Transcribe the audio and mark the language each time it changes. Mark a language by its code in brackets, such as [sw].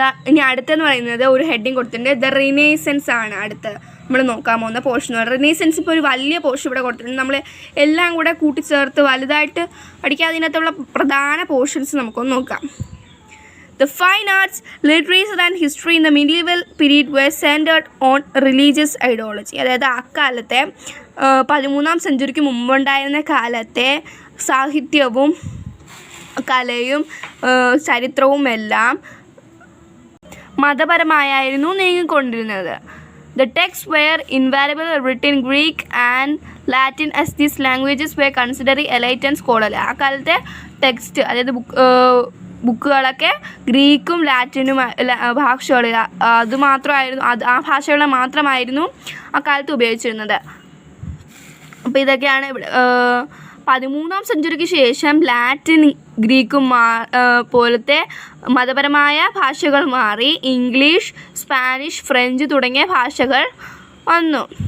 [ml] ഇനി അടുത്തെന്ന് പറയുന്നത് ഒരു ഹെഡിങ് കൊടുത്തിട്ടുണ്ട്, ദ റിനേസൻസ് ആണ് അടുത്ത് നമ്മൾ നോക്കാൻ പോകുന്ന പോർഷൻ. റിനേസൻസ് ഇപ്പോൾ ഒരു വലിയ പോർഷൻ ഇവിടെ കൊടുത്തിട്ടുണ്ട്. നമ്മൾ എല്ലാം കൂടെ കൂട്ടിച്ചേർത്ത് വലുതായിട്ട് പഠിക്കാതെ അതിനകത്തുള്ള പ്രധാന പോർഷൻസ് നമുക്കൊന്ന് നോക്കാം. [en] The fine arts, literature and history in the medieval period were centered on religious ideology. [ml] അതായത് അക്കാലത്തെ 13ാം സെഞ്ചുറിക്ക് മുമ്പുണ്ടായിരുന്ന കാലത്തെ സാഹിത്യവും കലയും ചരിത്രവും എല്ലാം മതപരമായിരുന്നു നീങ്ങിക്കൊണ്ടിരുന്നത്. [en] The texts were invariably written in Greek and Latin as these languages were considered elite and scholarly. [ml] ആ കാലത്തെ ടെക്സ്റ്റ് അതായത് ബുക്കുകളൊക്കെ ഗ്രീക്കും ലാറ്റിനും ഭാഷകൾ അതുമാത്രമായിരുന്നു, ആ ഭാഷകൾ മാത്രമായിരുന്നു അക്കാലത്ത് ഉപയോഗിച്ചിരുന്നത്. അപ്പോൾ ഇതൊക്കെയാണ് ഇവിടെ 13ാം സെഞ്ചുറിക്ക് ശേഷം ലാറ്റിൻ ഗ്രീക്കും പോലത്തെ മതപരമായ ഭാഷകൾ മാറി ഇംഗ്ലീഷ്, സ്പാനിഷ്, ഫ്രഞ്ച് തുടങ്ങിയ ഭാഷകൾ വന്നു.